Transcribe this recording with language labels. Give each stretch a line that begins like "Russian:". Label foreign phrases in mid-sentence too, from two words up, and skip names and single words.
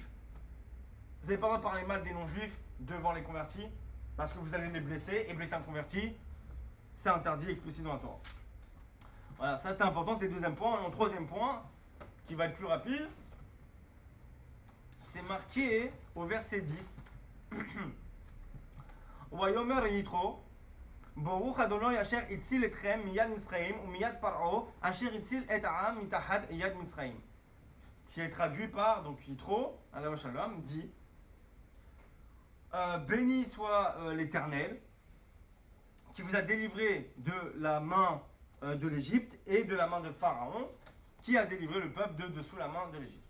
French: Vous n'avez pas le droit de parler mal des non-juifs devant les convertis, parce que vous allez les blesser, et blesser un converti, c'est interdit explicite dans la Torah. Voilà, ça c'était important, c'était le deuxième point. Et mon troisième point, qui va être plus rapide, c'est marqué au verset 10.
Hebrew: ויאמר יתרו ברוך ה' אשר הציל אתכם מיד מצרים ומיד פרעה אשר הציל את העם מתחת יד מצרים.
French: Qui est traduit par, donc Yitro,
Hebrew: עליו השלום,
French: dit béni soit l'Éternel, qui vous a délivré de la main de l'Égypte et de la main de Pharaon, qui a délivré le peuple de dessous la main de l'Égypte.